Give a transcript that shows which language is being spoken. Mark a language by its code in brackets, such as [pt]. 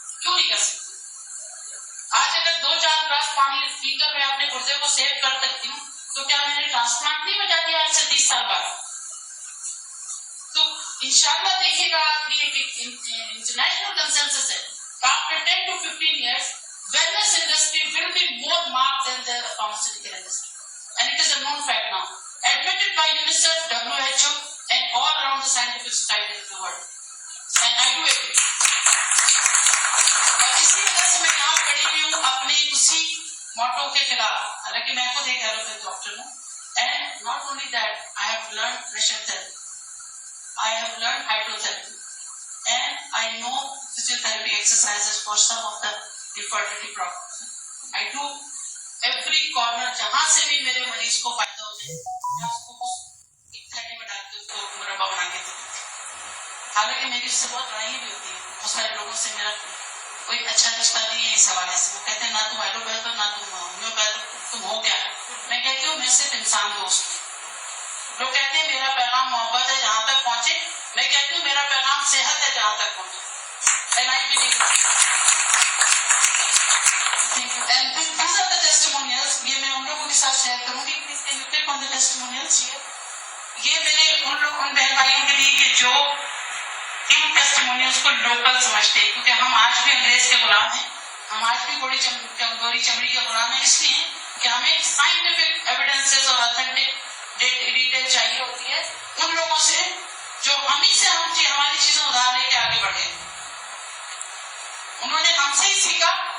[ur] کیوں نہیں کر سکتی؟ آج اگر 2-4 گلاس پانی پی کر میں اپنے گردے کو سیو کر سکتی ہوں تو کیا میں نے ٹرانسپلانٹ نہیں بجا دیا آج سے 30 سال بعد؟ تو انشاءاللہ دیکھیے گا آپ بھی ایک انٹرنیشنل کنسنسس ہے [en] after 10 to 15 years wellness industry will be more marked than the pharmaceutical industry, and it is a known fact now, admitted by UNICEF, WHO and all around the scientific society of the world, and I do agree. [ur] اور اسی وجہ سے میں یہاں کھڑی ہوئی ہوں اپنے اسی موٹو کے خلاف، حالانکہ میں خود ایک ایلوپیتھ ڈاکٹر ہوں. [en] And not only that, I have learned pressure therapy, I have learned hydrotherapy, and I know physiotherapy exercises for some of the infertility problems. I do every corner [ur] جہاں سے بھی میرے مریض کو فائدہ ہو جائے میں اس کو ایک تھیلی میں ڈال کے اس کو مربع بنا کے دیتی ہوں. حالانکہ میری اس سے بہت لڑائیاں بھی ہوتی ہیں، بہت سارے لوگوں سے میرا کوئی اچھا رشتہ نہیں ہے اس حوالے سے. وہ کہتے ہیں نہ تم ایلوپیتھ ہو نہ تم ہومیوپیتھ ہو، تم ہو کیا؟ میں کہتی ہوں میں صرف انسان دوست ہوں. لوگ کہتے ہیں میرا پیغام محبت ہے جہاں تک پہنچے، میں کہتی ہوں میرا پیغام صحت ہے جہاں تک پہنچے. [en] And I believe that. And these are the testimonials. [ur] یہ میں ان لوگوں کے ساتھ شیئر کروں گی. [en] Please can you click on the testimonials here? [ur] یہ میرے ان بہن بھائیوں کے لیے کہ جو ان ٹیسٹیمونیلز کو لوکل سمجھتے ہیں، کیونکہ ہم آج بھی انگریز کے غلام ہیں، ہم آج بھی گوری چمڑی کے غلام ہیں، اس لیے کہ ہمیں سائنٹیفک ایویڈنسز اور اتھینٹک ڈیٹیل چاہیے ہوتی ہے ان لوگوں سے جو ہمیں سے ہماری چیزیں ادھار لے کے آگے بڑھے. انہوں نے ہم سے ہی سیکھا